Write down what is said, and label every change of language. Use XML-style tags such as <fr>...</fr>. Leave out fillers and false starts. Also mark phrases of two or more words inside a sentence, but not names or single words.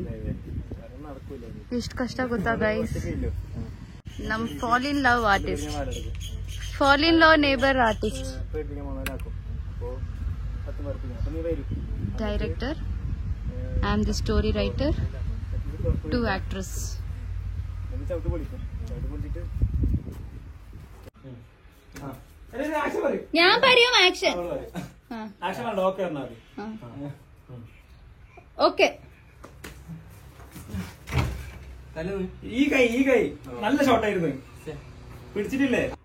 <kn>ಎಷ್ಟು ಕಷ್ಟ ಗೊತ್ತಾ ಗೈಸ್. ನಮ್</kn> <en>fall in love artist, fall in love neighbor artist,</en> <kn>ಡೈರೆಕ್ಟರ್,</kn> <en>I am the story writer, 2 actors.</en> <ml>ഞാൻ പറയും ആക്ഷൻ. ഓക്കെ. ഈ കൈ നല്ല ഷോട്ടായിരുന്നു, പിടിച്ചിട്ടില്ലേ?</ml>